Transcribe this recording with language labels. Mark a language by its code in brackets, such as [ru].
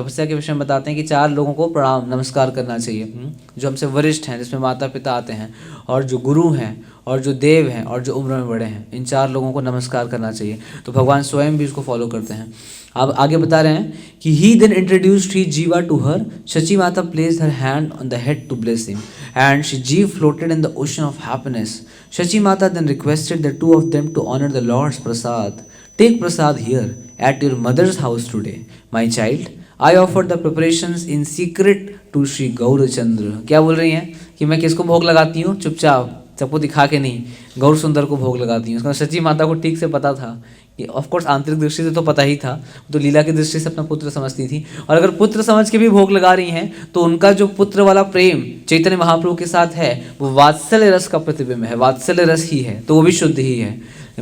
[hi] तपस्या के विषय में बताते हैं कि 4 लोगों को प्रणाम नमस्कार करना चाहिए, जो हमसे वरिष्ठ हैं, जिसमें माता पिता आते हैं, और जो गुरु हैं, और जो देव हैं, और जो उम्र में बड़े हैं। इन 4 लोगों को नमस्कार करना चाहिए। तो भगवान स्वयं भी इसको फॉलो करते हैं। अब आगे बता रहे हैं कि [en] He then introduced Shri Jiva to her. Shachi Mata placed her hand on the head to bless him and Shri Jiva floated in the ocean of happiness. Shachi Mata then requested the two of them to honor the Lord's prasad. Take prasad here at your mother's house today, my child. I offered the preparations in secret to Shri Gaurachandra. [hi] क्या बोल रही हैं कि मैं किसको भोग लगाती हूँ? चुपचाप, सबको दिखा के नहीं, गौर सुंदर को भोग लगाती हूँ। उसका शची माता को ठीक से पता था कि ऑफकोर्स आंतरिक दृष्टि से तो पता ही था, तो लीला की दृष्टि से अपना पुत्र समझती थी। और अगर पुत्र समझ के भी भोग लगा रही हैं तो उनका जो पुत्र वाला प्रेम चैतन्य महाप्रभु के साथ है वो वात्सल्य रस का प्रतिबिंब है, वात्सल्य रस ही है, तो वो भी शुद्ध ही है।